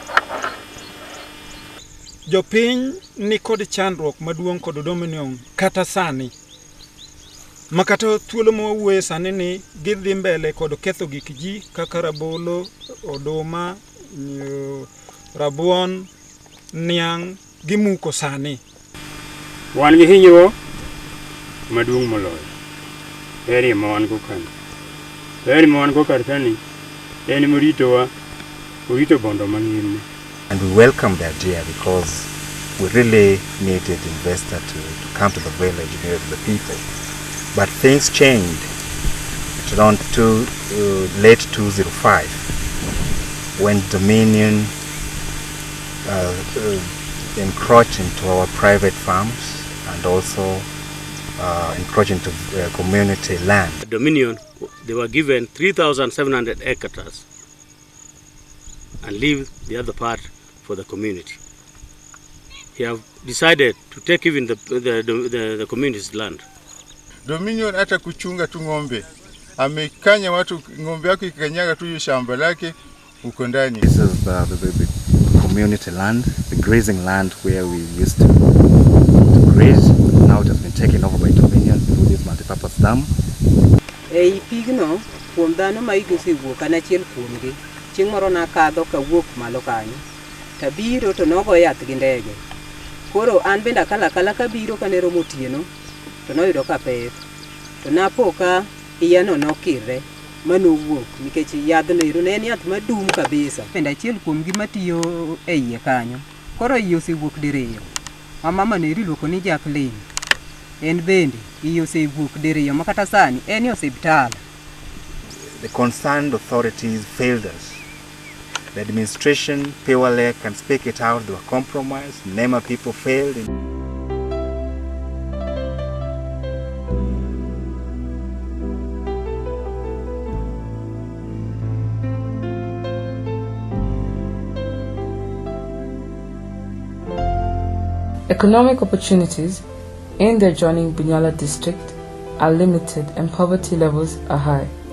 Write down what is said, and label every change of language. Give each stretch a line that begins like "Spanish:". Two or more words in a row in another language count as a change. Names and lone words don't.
Luo (Kenya and Tanzania): Jopiny ni kod chandruok maduong' kod Dominion kata sani makata thuolo mawuoye sani ni gidhi mbele kod ketho gik ji kaka rabolo, oduma, rabuon, niang' gimuko sani. Wan gi hinyruok maduong' moloyo. Eri ma wan go kani. Eri ma wan go kar kani en moritowa, orito Bondo mang'im.
English: And we welcome the idea because we really needed investor to come to the village near the people. But things changed around late 2005 when Dominion encroached into our private farms and also encroached into community land. Dominion, they were given 3,700 hectares and leave the other part for the community. He have decided to take even the community's land.
Swahili: Dominion hata kuchunga tu ng'ombe. Amekanya watu ng'ombe yako ikanyaga tu shamba lake uko ndani.
English: This is the community land, the grazing land where we used to graze. Now it has been taken over by Dominion through this multipurpose dam.
Luo (Kenya and Tanzania): Ei pigno kuom dhano ma igose wuok an achiel kuomgi. Chieng' moro nakadho kawuok malo kanyo. Tabiro to nogo yath gi ndege. Koro an bende akala kabiro kanero motieno to noyudo ka peth. To napoka iyano nokirre manowuok nikech yadhno ero ne en yath madum kabisa. Bende achiel kuomgi matiyo e iye kanyo. Koro iye osewuok diriyo. Mama neri luoko ni Jacqueline. En bende iye osewuok diriyo makata sani en osiptal.
English: The concerned authorities failed us. The administration, Pewale can speak it out, they were compromised, Nema people failed. Economic opportunities in the adjoining Bunyala district are limited and poverty levels are high.